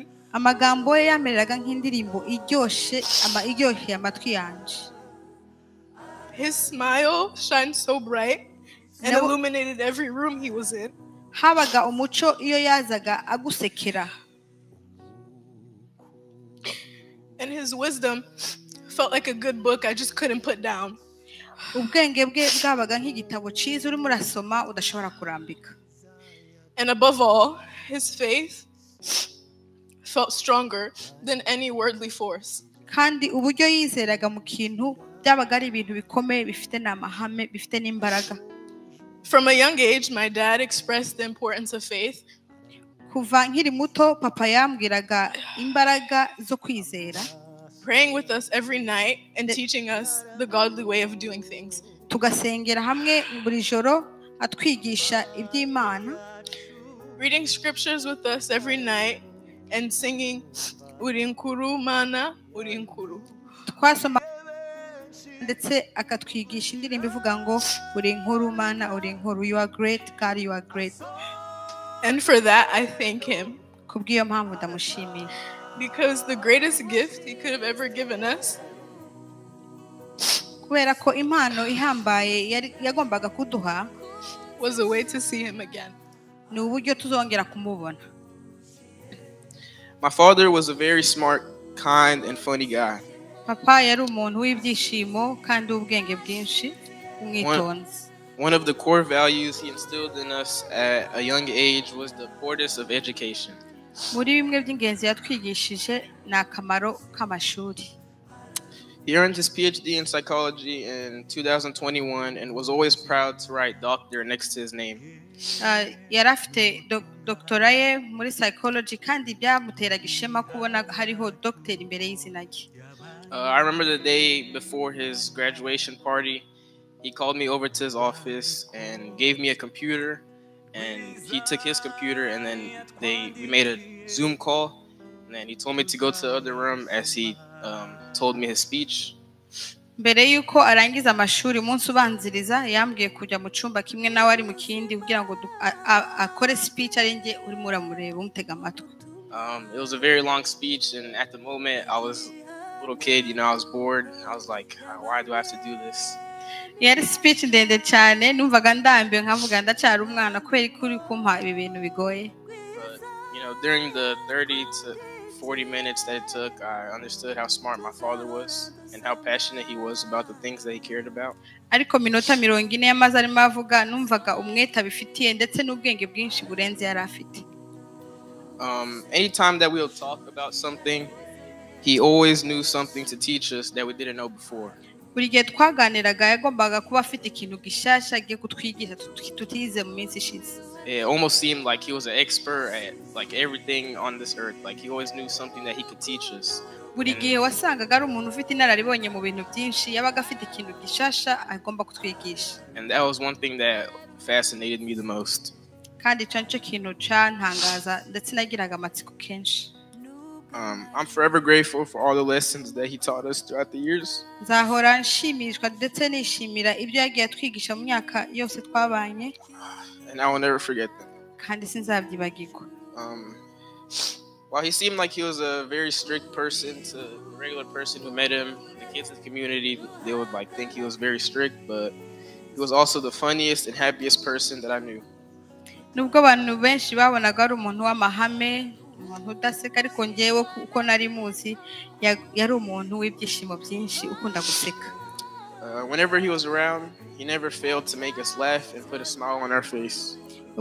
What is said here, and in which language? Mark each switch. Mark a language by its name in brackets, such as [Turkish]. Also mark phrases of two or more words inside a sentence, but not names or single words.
[Kinyarwanda] amagambo ye yamereraga nk'indirimbo iryoheye amatwi yanje. [English] His smile shined so bright and Never- illuminated every room he was in. [Kinyarwanda] habaga umuco iyo yazaga agusekera, [English] And his wisdom felt like a good book I just couldn't put down. [Kinyarwanda] ubwenge bwe bwabaga nk'igitabo cyiza urimo urasoma udashobora kurambika. [English] And above all, his faith felt stronger than any worldly force. [Kinyarwanda] kandi uburyo yizeraga mu kintu byabaga ari ibintu bikomeye bifite n'amahame bifite n'imbaraga. [English] From a young age, my dad expressed the importance of faith, [Kinyarwanda] kuva nkiri muto papa yambwiraga imbaraga zo kwizera, [English] praying with us every night and teaching us the godly way of doing things. [Kinyarwanda] tugasengera hamwe buri joro atwigisha iby'Imana, [English] Reading scriptures with us every night and singing [Kinyarwanda] Urinkuru Mana Urinkuru. twasoma ndetse akatwigisha indirimbo ivuga ngo uri inkuru Mana uri inkuru, [English] you are great God, you are great. And for that, I thank him, [Kinyarwanda] kubw'iyo mpamvu ndamushimiye, [English] because the greatest gift he could have ever given us [Kinyarwanda] kubera ko impano ihambaye yagombaga kuduha [English] was a way to see him again. [Kinyarwanda] ni uburyo tuzongera kumubona. [English] My father was a very smart, kind, and funny guy. [Kinyarwanda] papa yari umuntu w'ibyishimo kandi w'ubwenge bwinshi, umwitonzi. [English] One of the core values he instilled in us at a young age was the importance of education. [Kinyarwanda] muri bimwe by'ingenzi yatwigishije ni akamaro k'amashuri. [English] He earned his PhD in psychology in 2021 and was always proud to write doctor next to his name. [Kinyarwanda] yari afite doctora ye muri psychology kandi byamuteraga ishema kubona hariho doctor imbere y'izina rye. [English] I remember the day before his graduation party, he called me over to his office and gave me a computer, and he took his computer and then we made a Zoom call, and then he told me to go to the other room as he told me his speech. [Kinyarwanda] mbere yuko arangiza amashuri umunsi ubanziriza yambwiye kujya mu cyumba kimwe nawe ari mu kindi kugira ngo akore speech ari njye urimo uramureba umutega amatwi. [English] It was a very long speech, and at the moment I was a little kid, I was bored. I was like, why do I have to do this? [Kinyarwanda] yari speech ndende cyane, numvaga ndambiwe nkavuga ndacyari umwana kubera ko uri kumpa ibi bintu bigoye. [English] But during the 30 to 40 minutes that it took, I understood how smart my father was and how passionate he was about the things that he cared about. [Kinyarwanda] ariko minota 40 yamaze arimo avuga numvaga umwete abifitiye ndetse n'ubwenge bwinshi burenze yari afite. [English] Anytime that we'll talk about something, he always knew something to teach us that we didn't know before. [Kinyarwanda] buri gihe twaganiraga yagombaga kuba afite ikintu gishasha agiye kutwigisha tutize mu minsi ishize. [English] It almost seemed like he was an expert at like everything on this earth. Like he always knew something that he could teach us. [Kinyarwanda] buri gihe wasangaga ari umuntu ufite inararibonye mu bintu byinshi, yabaga afite ikintu gishasha agomba kutwigisha. [English] And that was one thing that fascinated me the most. [Kinyarwanda] kandi icyo nicyo kintu cyantangaza ndetse nagiraga amatsiko kenshi. [English] I'm forever grateful for all the lessons that he taught us throughout the years. [Kinyarwanda] nzahora nshimishwa ndetse nishimira ibyo yagiye atwigisha mu myaka yose twabanye, [English] And I will never forget them. [Kinyarwanda] kandi sinzabyibagirwa. [English] While he seemed like he was a very strict person to the regular person who met him, the kids in the community, they would like think he was very strict, but he was also the funniest and happiest person that I knew. [Kinyarwanda] nubwo abantu benshi babonaga ari umuntu w'amahame, umuntu udaseka, ariko njyewe uko nari muzi yari umuntu w'ibyishimo byinshi ukunda guseka. [English] Whenever he was around, he never failed to make us laugh and put a smile on our face.